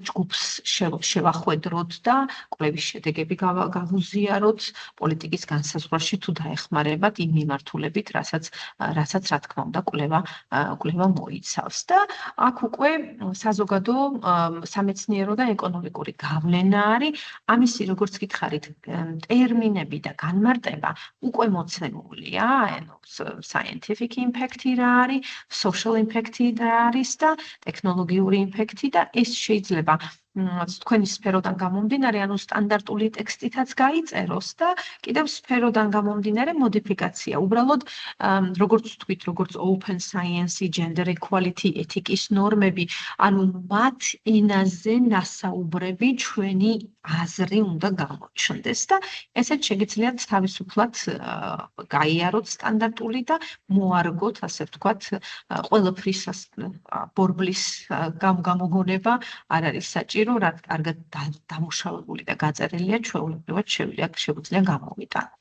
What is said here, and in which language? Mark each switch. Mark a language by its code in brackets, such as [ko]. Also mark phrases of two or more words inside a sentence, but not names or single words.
[ka] ჯგუფს შევახვედროთ და კვლევის შედეგები გავუზიაროთ პოლიტიკის განსაზღვრაში თუ დაეხმარებათ იმ მიმართულებით, რასაც რა თქმა უნდა კვლევა მოიცავს და აქ უკვე საზოგადო სამეცნიერო და ეკონომიკური გავლენა არის, ამისი როგორც გითხარით, ტერმინები და განმარტება უკვე მოცემულია, ანუ [en] scientific impact- [ka] ი რა არის, [en] social impact- [ka] ი რა არის და ტექნოლოგიური impact-ი და ეს შეიძლება თქვენი სფეროდან გამომდინარე, ანუ სტანდარტული ტექსტითაც გაიწეროს და კიდევ სფეროდან გამომდინარე მოდიფიკაცია. უბრალოდ როგორც თქვით, როგორც [en] open science, gender equality, [ka] ეთიკის ნორმები, ანუ მათ ენაზე ნასაუბრები ჩვენი აზრი უნდა გამოჩნდეს და ესეც შეგიძლიათ თავისუფლად გაიაროთ სტანდარტული და მოარგოთ, ასე ვთქვათ, ყველაფრის ბორბლის გამოგონება არ არის საჭირო, რაც კარგად დამუშავებული და გაწერილია, ჩვეულებრივად შეგვიძლია გამოვიტანოთ.